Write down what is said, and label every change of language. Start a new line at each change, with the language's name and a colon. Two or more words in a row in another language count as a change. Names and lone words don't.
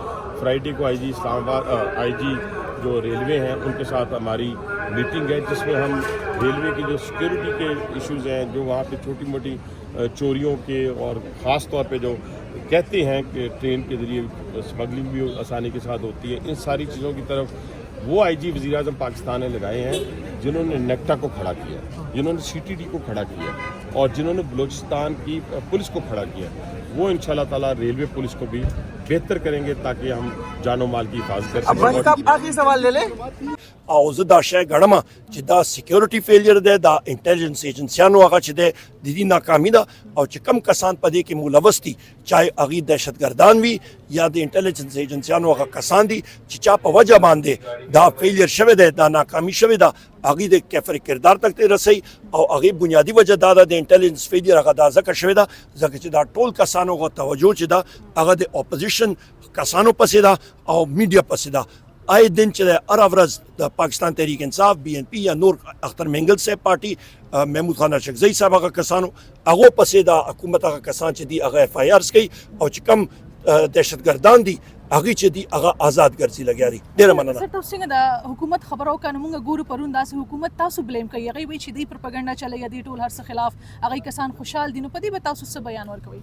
Urdu: فرائیڈے کو IG اسلام آباد IG جو ریلوے ہیں ان کے ساتھ ہماری میٹنگ ہے جس میں ہم ریلوے کی جو سیکیورٹی کے ایشوز ہیں, جو وہاں پہ چھوٹی موٹی چوریوں کے اور خاص طور پہ جو کہتے ہیں کہ ٹرین کے ذریعے اسمگلنگ بھی آسانی کے ساتھ ہوتی ہے, ان ساری چیزوں کی طرف وہ IG وزیر اعظم پاکستان نے لگائے ہیں جنہوں نے نیکٹا کو کھڑا کیا, جنہوں نے CTD کو کھڑا کیا اور جنہوں نے بلوچستان کی پولیس کو کھڑا کیا. وہ
Arabic: انشاءاللہ تعالی
Urdu: ریلوے پولیس کو بھی بہتر کریں گے تاکہ ہم جان و مال کی حفاظت کر سکیں. آخری سوال لے لیں.
Pashto: او زه دا شای ګڼم چې دا سیکیورټي فیلیر دی, دا انټیلیجنس ایجنسیانو هغه چې دی د دې ناکامي ده, او چې کم کسان په دې کې ملوث دي چاہے هغې دهشتګردان وي یا د انټیلیجنس ایجنسیانو هغه کسان دي چې چا په وجه باندې دا فیلیر شوی دی, دا ناکامي شوې ده, هغې د کفر کردار تک ته رسوي. او هغې بنیادي وجه دا ده د انټیلیجنس فیلیر هغه دا ځکه شوې ده ځکه چې دا ټول کسانو هغه توجه چې ده هغه د اپوزیشن کسانو پسې ده او میډیا پسې ده.
Urdu: آئے دن چلے
Pashto: ہر ورځ د پاکستان تحریک انصاف BNP یا نور اختر منگل صاحب پارٹی محمود خان اشرفزئی صاحب هغه کسانو هغه پسې د حکومت هغه کسان چې دي هغه FIRs کوي او چې کم دهشتګردان دي هغه چې دي هغه آزاد ګرځي لګیا دي. ډیره مننه. سر تاسو څنګه د حکومت خبرو کنه مونږ ګورو پرون داسې حکومت تاسو بلیم کوي, هغه وی چې دی پروپاګاندا چلای دی ټول هر څه خلاف, هغه کسان خوشحال دي, نو په دې به تاسو څه بیان ورکوي؟